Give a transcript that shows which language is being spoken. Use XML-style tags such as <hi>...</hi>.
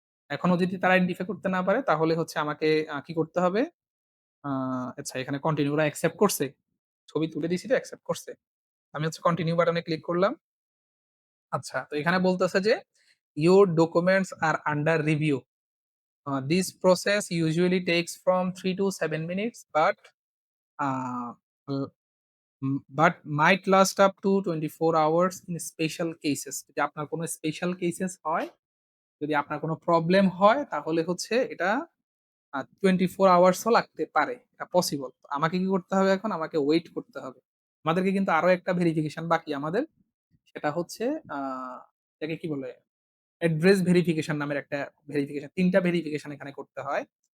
<bn>এখনো যদি তারা আইডেন্টিফাই করতে না পারে তাহলে হচ্ছে আমাকে কি করতে হবে? আ আচ্ছা এখানে কন্টিনিউ ওরা অ্যাকসেপ্ট করছে। ছবি তুলে দিছি তো অ্যাকসেপ্ট করছে। আমি হচ্ছে কন্টিনিউ বাটনে ক্লিক করলাম। আচ্ছা তো এখানে বলতেছে যে</bn> <en>your documents are under review. This process usually takes from 3 to 7 minutes uh, l but might last up to 24 hours in special cases.</en> <bn>যদি আপনার কোনো স্পেশাল কেসেস হয়, যদি আপনার কোনো প্রবলেম হয় তাহলে হচ্ছে এটা 24 আওয়ার্স ও লাগতে পারে। এটা পসিবল। আমাকে কি করতে হবে এখন? আমাকে ওয়েট করতে হবে। আমাদেরকে কিন্তু আরো একটা ভেরিফিকেশন বাকি আমাদের। সেটা হচ্ছে আ এটাকে কি বলে? অ্যাড্রেস ভেরিফিকেশন নামের একটা ভেরিফিকেশন ৩ টা ভেরিফিকেশন এখানে করতে হয়।</bn>